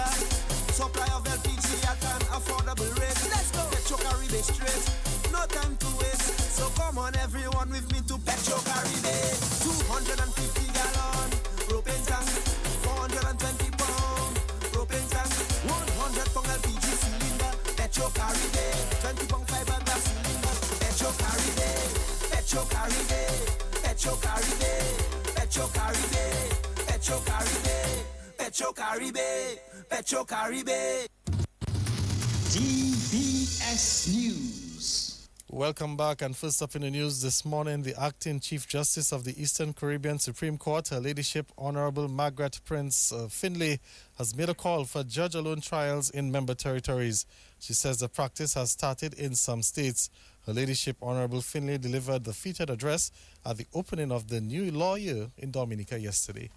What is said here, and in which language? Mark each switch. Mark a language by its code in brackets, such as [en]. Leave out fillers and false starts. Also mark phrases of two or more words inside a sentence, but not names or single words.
[en] Supply of LPG at an affordable rate. Let's go. Petro Caribe straight. No time to waste. So come on everyone with me to Petro Caribe. 250 gallon propane tank. 420 pound propane tank. 100 pound LPG cylinder. Petro Caribe. 20 pound fiberglass cylinder. Petro Caribe. Petro Caribe. Petro Caribe. Petro Caribe. Petro Caribe. Petro Caribe. Petro Caribe. DBS News. Welcome back, and first up in the news this morning, the acting Chief Justice of the Eastern Caribbean Supreme Court, Her Ladyship Honorable Margaret Prince Finlay, has made a call for judge-alone trials in member territories. She says the practice has started in some states. Her Ladyship Honorable Finlay delivered the featured address at the opening of the new law year in Dominica yesterday.